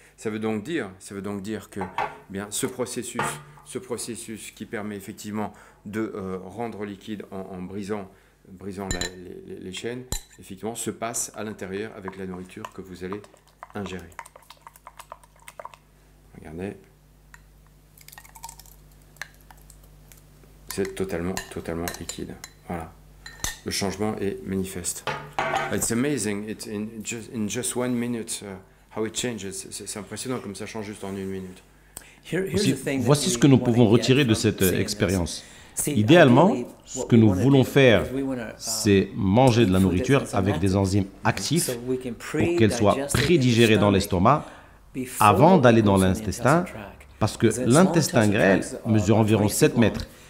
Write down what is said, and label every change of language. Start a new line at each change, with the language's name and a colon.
French: Ça veut donc dire que eh bien, ce processus qui permet effectivement de rendre liquide en brisant les chaînes, effectivement, se passe à l'intérieur avec la nourriture que vous allez ingérer. Regardez. C'est totalement liquide. Voilà. Le changement est manifeste.
English: It's amazing. It's in just 1 minute how it changes.
French: C'est impressionnant comme ça change juste en 1 minute. Aussi, voici ce que nous pouvons retirer de cette expérience. Idéalement, ce que nous voulons faire, c'est manger de la nourriture avec des enzymes actifs pour qu'elle soit prédigérée dans l'estomac avant d'aller dans l'intestin, parce que l'intestin grêle mesure environ 7 mètres.